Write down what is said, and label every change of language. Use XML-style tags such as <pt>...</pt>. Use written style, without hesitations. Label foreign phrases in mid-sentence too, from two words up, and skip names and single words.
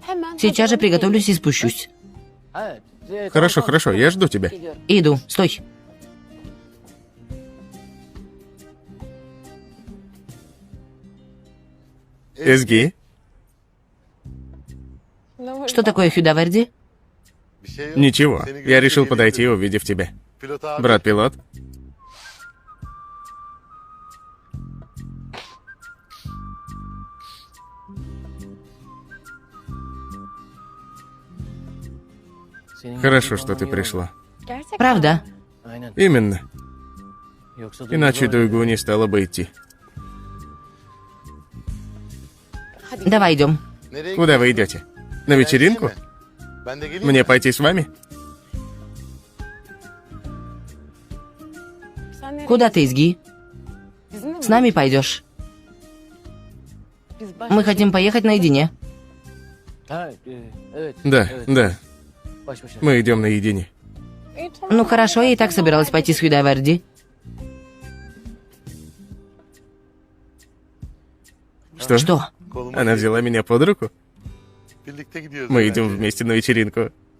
<ru>Сейчас же приготовлюсь и спущусь. Хорошо, я жду тебя. Иду. Стой. Эзги, Что такое Хюдаверди?</ru> <tr>Bir şey yok.</tr> <ru>ничего.</ru> <tr>Seni</tr> <ru>Я</ru> <tr>görünce</tr> <ru>решил</ru> <tr>geleyim</tr> <ru>подойти,</ru> <tr>dedim.</tr> <ru>увидев тебя.</ru> <tr>Pilot abi.</tr> <ru>Брат-пилот, хорошо, что ты пришла. Правда? Именно. Иначе Дуйгу не стала бы идти. Давай идем.</ru> <tr>Nereye</tr> <ru>Куда вы идете? На вечеринку?</ru> <tr>Ben de geleyim</tr> <ru>Мне</ru> <tr>mi?</tr> <ru>пойти с вами? Куда ты, Изги? С нами пойдешь. Мы хотим поехать наедине. Да. Мы идем наедине. Ну хорошо, я и так собиралась пойти с Хюдаверди. Что?</ru> <tr>Koluma</tr> <ru>Она взяла меня под руку.</ru> <tr>Birlikte gidiyoruz.</tr> <ru>Мы</ru> <tr>bence.</tr> <ru>идем вместе на вечеринку.</ru>